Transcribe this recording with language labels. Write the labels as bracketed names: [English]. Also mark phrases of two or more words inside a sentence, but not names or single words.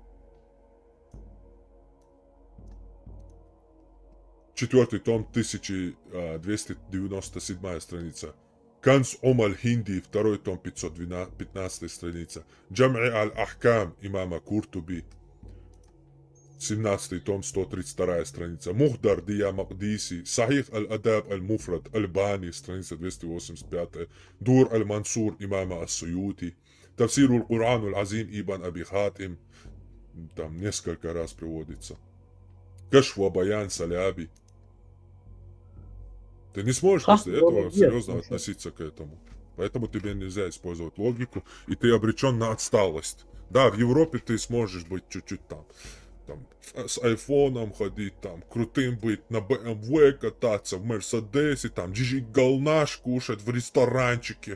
[Russian] 4 том, 1297 страница. Канс Аль-Хинди, 2 том, 515 страница. Джам'и Аль-Ахкам имама Куртуби, 17 том, 132 страница. Мухдар Дия Магдиси, Сахих Аль-Адаб Аль-Муфрад, Аль-Бани, страница 285. Дур Аль-Мансур имама Ас-Суюти. Тавсир Аль-Кур'ан Аль-Азим Ибн Аби Хатим. Там несколько раз приводится. Кашф ва Баян Саляби. Ты не сможешь после этого серьезно относиться к этому. Поэтому тебе нельзя использовать логику, и ты обречен на отсталость. Да, в Европе ты сможешь быть чуть-чуть там с айфоном ходить, там, крутым быть, на BMW кататься, в Мерседесе, там, джиджи-галнаш кушать в ресторанчике.